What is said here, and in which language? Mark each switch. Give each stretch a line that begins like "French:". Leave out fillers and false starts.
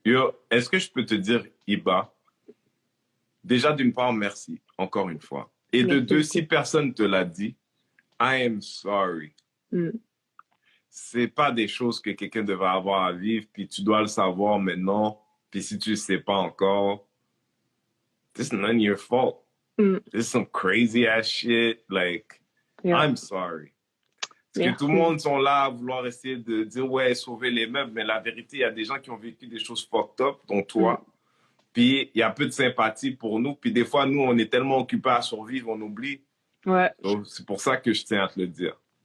French: Yo, est-ce que je peux te dire, Iba, déjà, d'une part, merci, encore une fois. Et de deux, si personne te l'a dit,
English: I am sorry.
French: C'est pas des choses que quelqu'un devrait avoir à vivre, puis tu dois le savoir maintenant, puis si tu le sais pas encore,
English: this is none of your fault. This is some crazy ass shit. Like, I'm sorry.
French: Parce que tout le monde sont là à vouloir essayer de dire, ouais, sauver les meubles, mais la vérité, il y a des gens qui ont vécu des choses
English: fucked up,
French: dont toi. Puis il y a peu de sympathie pour nous. Puis des fois, nous, on est tellement occupés à survivre, on oublie. Ouais. Donc, c'est pour ça que je tiens à te le dire.